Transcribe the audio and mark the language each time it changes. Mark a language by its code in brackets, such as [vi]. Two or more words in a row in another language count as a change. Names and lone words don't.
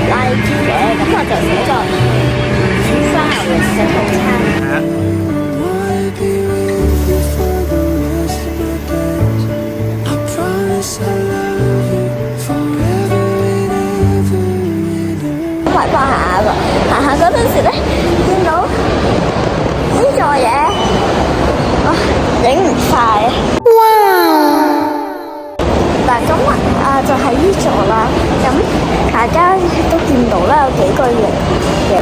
[yue] 知嘅，咁我就寫咗3牛嘅套餐。 [en] Wanna be with you for the rest of my days. I promise I love you forever and ever and ever. [yue] 咁埋翻下喎，行下嗰陣時咧，見到呢座嘢，哇，影唔晒啊！嗱，咁就係呢座啦。咁大家都見到啦，有幾個型嘅。